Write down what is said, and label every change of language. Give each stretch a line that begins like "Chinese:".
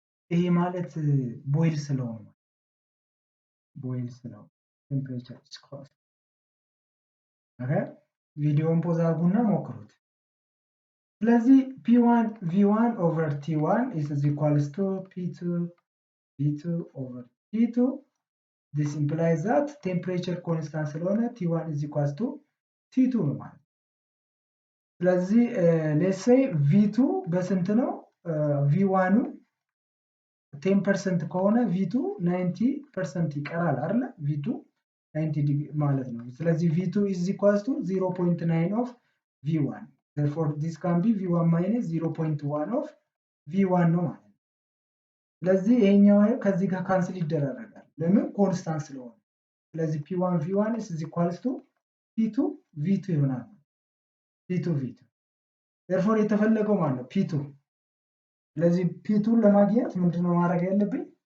Amharic: ይሄ ማለት ቦይል ስለሆነ
English: temperature is constant. Okay?
Amharic: ቪዲዮውን ፖዝ አድርጉና ሞክሩት። ስለዚህ
English: P1 V1 over T1 is equals to P2 V2 over T2. This implies that temperature constant
Amharic: ስለሆነ
English: T1 is equals to T2
Amharic: ነው ማለት። ስለዚህ
English: let's say V2
Amharic: በስንት ነው? V1 10% ከሆነ V2 90% ይቀራል አይደል? V2 90 ማለት ነው። ስለዚህ V2 is equals to 0.9 of V1.
English: Therefore this can be V1 minus 0.1 of V1
Amharic: ነው ማለት ነው። ስለዚህ ይሄኛው ከዚህ ጋር ካንስል ይደረጋል። ለምን? ኮንስታንት ስለሆነ። ስለዚህ
English: P1 V1 is equals to P2 V2
Amharic: ይሆናል። P2 V2 therefore የተፈለገው ማለት ነው P2። ስለዚህ P2 ለማግኘት ምንድነው ማድረግ ያለብኝ?